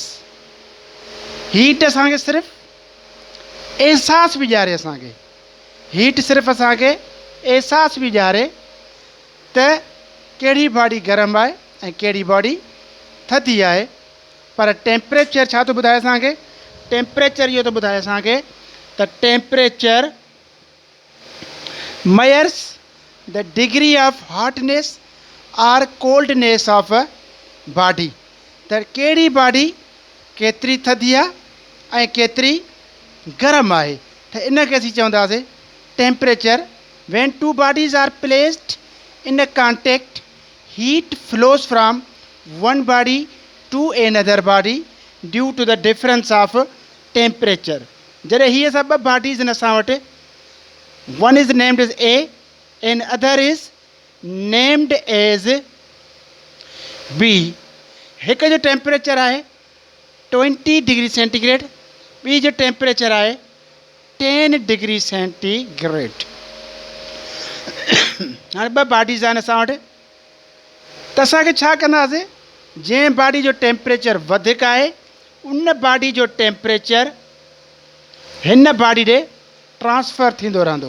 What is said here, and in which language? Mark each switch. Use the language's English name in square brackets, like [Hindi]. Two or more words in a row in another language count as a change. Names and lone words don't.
[Sindhi] हीट असांखे सिर्फ़ु एहसास बि ॾियारे, असांखे हीट सिर्फ़ु असांखे एहसास बि ॾियारे त कहिड़ी बॉडी गरम आहे ऐं कहिड़ी बॉडी थधी आहे। पर टेम्परेचर छा थो ॿुधाए असांखे, टेम्परेचर इहो थो ॿुधाए असांखे त [English] temperature measures the degree of hotness or coldness of a body। [Sindhi] त कहिड़ी बॉडी केतिरी थधी आहे ऐं केतिरी गरम आहे, त इनखे असीं चवंदासीं टेम्परेचर। [English] when two bodies are placed in a contact, heat flows from one body to another body due to the difference of temperature। [Sindhi] जॾहिं हीअ सभु ॿ बॉडीज़ आहिनि असां वटि, [English] one is named as A and other is named as B। [Sindhi] हिक जो टेम्परेचर आहे 20 [English] degree centigrade, [Sindhi] ॿी जो टेम्परेचर आहे 10 [English] degree centigrade. [Sindhi] हाणे ॿ बॉडीज़ आहिनि असां वटि, त असांखे छा कंदासीं, जंहिं बॉडी जो टेम्परेचर वधीक आहे उन बॉडी जो टेम्परेचर हिन बॉडी ॾे ट्रांसफ़र थींदो रहंदो।